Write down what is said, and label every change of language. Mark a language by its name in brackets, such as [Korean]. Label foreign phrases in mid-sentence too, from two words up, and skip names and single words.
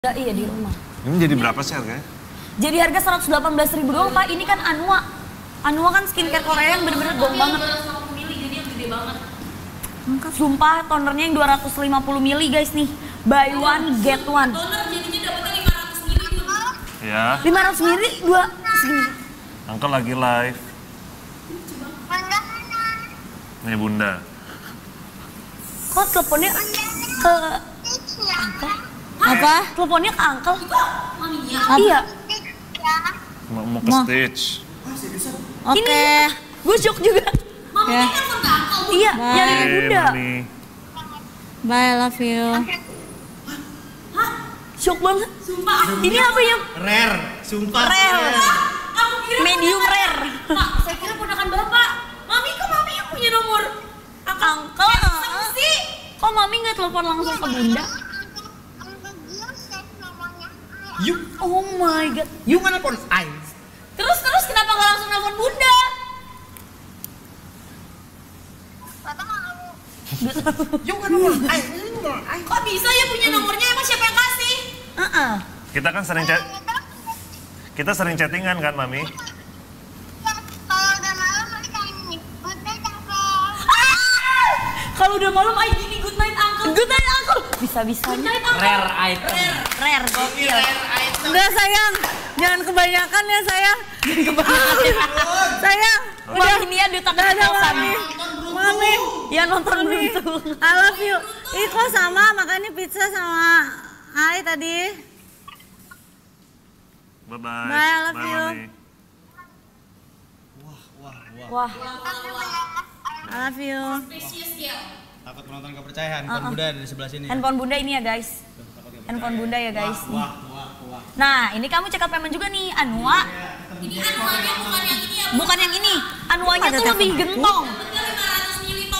[Indonesian] Iya di rumah. Ini jadi berapa sih harganya? Jadi harga 118.000 doang Pak. Ini kan Anua. Anua kan skincare Korea yang bener-bener gong banget. 250 mili jadi yang gede banget. Sumpah tonernya yang 250 mili guys nih. [English] Buy one get one. [Indonesian] Toner jadinya dapetnya 500 mili tuh. Ya. 500 mili dua segini. Uncle lagi live. Nih bunda. Kok teleponnya ke Uncle? Apa? Teleponnya ke Uncle? Maminya. Iya. Mau ke stage. Ini gue shock juga. Mamanya kan pengangkal. Iya, nyari bunda. Mami. [English] Bye, love you. [Indonesian] Shock banget. Sumpah. Ini apa yang Rare, sumpah. rare? Aku kira [English] Medium rare. [Indonesian] Pak, saya kira ponakan Bapak. Mami kok Mami yang punya nomor? Uncle, sih. kok Mami nggak telepon langsung ke bunda? You, [English] Oh my god. [Indonesian] you kan nelfon I. Terus kenapa nggak langsung nelfon Bunda? You kan nelfon I. Kok bisa ya punya nomornya? Emang siapa yang kasih? Kita kan sering chat. Kita sering chattingan kan, Mami? Kalau udah malam ay gini [English] good night uncle. Good night uncle. [Indonesian] Bisa-bisanya. [English] Rare item. [Indonesian] Rare gokil. Udah sayang, jangan kebanyakan ya sayang. Jangan kebanyakan. Sayang, Udah ini ya duta udah keceplosan. Mami. Mami, Ya nonton Mami, dulu. [English] I love you. [Indonesian] Iko sama makannya pizza sama Hai tadi. [English] Bye-bye. Bye, I love you. [Indonesian] Mami. Wah. [English] I love you. [Indonesian] Spesies dia. Takut penonton gak percaya, handphone Bunda ada di sebelah sini. Handphone bunda ini ya guys. Handphone bunda ya guys. Wah. Nah ini kamu [English] check up payment [Indonesian] juga nih Anua. Ini anuannya bukan yang ini ya. Bukan yang ini. Anuanya Ada tuh lebih telepon. gentong. Dapetnya 500 mili toner.